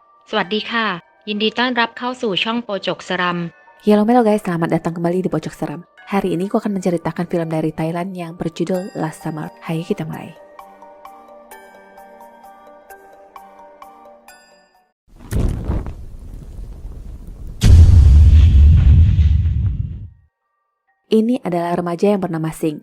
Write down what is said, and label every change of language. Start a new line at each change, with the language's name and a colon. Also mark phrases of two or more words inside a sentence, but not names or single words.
Thai: สวัสดีค่ะยินดีต้อนรับเข้าสู่ช่องโปจกสรัม
Indonesian: Halo guys, selamat datang kembali di Pojok Seram. Hari ini aku akan menceritakan film dari Thailand yang berjudul Last Summer. Hai, kita mulai. Ini adalah remaja yang bernama Sing.